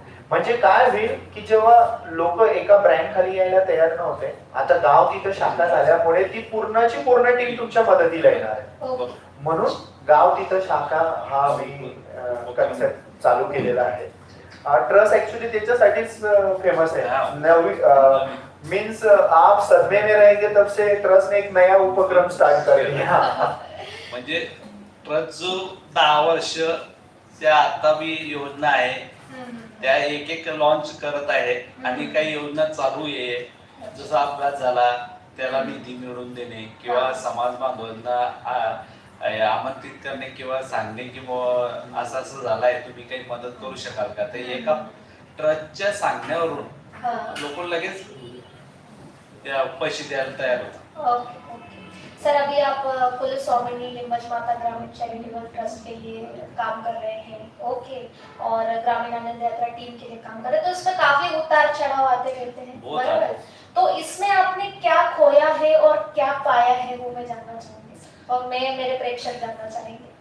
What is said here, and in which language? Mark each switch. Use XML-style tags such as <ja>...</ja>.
<mr>म्हणजे काय होईल की जेव्हा लोक एका ब्रँड खाली यायला तयार नव्हते, आता गाव तिथं शाखा झाल्यामुळे ती पूर्णची पूर्ण टीम तुमच्या मदतीला येणार आहे. म्हणून गाव तिथं शाखा हा मी कन्सेप्ट चालू केलेला आहे. ट्रस्ट ऍक्च्युली त्याच्यासाठीच फेमस आहे.</mr> <hi>मीन्स आप सदमे में रहेंगे तब से ट्रस्ट ने एक नया उपक्रम स्टार्ट कर दिया.</hi> <mr>म्हणजे ट्रस्ट जो 10 वर्ष त्या आता बी योजना आहे त्या एक लॉन्च करत आहे आणि काही योजना चालू आहे. जसा अपघात झाला त्याला निधी मिळवून देणे किंवा समाज बांधवांना आमंत्रित करणे किंवा सांगणे की असं असं झालंय, तुम्ही काही मदत करू शकाल का, तर एका ट्रस्टच्या सांगण्यावरून लोक लगेच पैसे द्यायला तयार होतात.</mr> <hi>सर अभी आप कुल स्वामिनी लिंबज माता ग्रामीण चैरिटेबल ट्रस्ट के लिए काम कर रहे हैं, ओके, और ग्रामीण आनंद यात्रा टीम के लिए काम कर रहे हैं, तो इसमें काफी उतार चढ़ाव आते रहते हैं, बराबर. तो इसमें आपने क्या खोया है और क्या पाया है वो मैं जानना चाहूंगी, और मैं मेरे प्रेक्षक जानना चाहेंगे.</hi>